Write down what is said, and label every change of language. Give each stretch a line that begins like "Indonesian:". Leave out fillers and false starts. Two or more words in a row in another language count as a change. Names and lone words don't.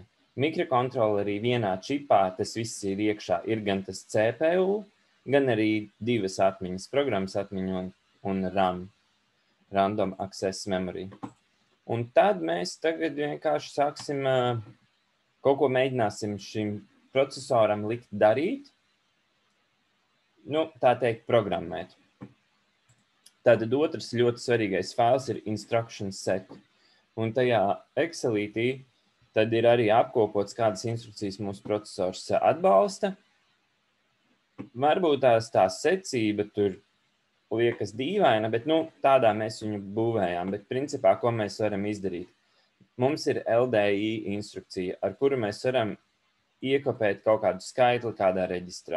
Latvian: Mikrokontrolerī vienā čipā tas viss ir iekšā, ir gan tas CPU, gan arī 2 atmiņas, programmas atmiņa un RAM,
English: Random Access Memory.
Latvian: Un tad mēs tagad vienkārši sāksim, kaut ko mēģināsim šim procesoram likt darīt, tā teikt, programmēt. Tātad otrs ļoti svarīgais fails ir
English: instruction set.
Latvian: Un tajā Excelītī tad ir arī apkopots, kādas instrukcijas mūsu procesors atbalsta. Varbūt tā secība tur liekas dīvaina, bet tādā mēs viņu būvējām. Bet principā, ko mēs varam izdarīt? Mums ir LDI instrukcija, ar kuru mēs varam iekopēt kaut kādu skaitli kādā reģistrā.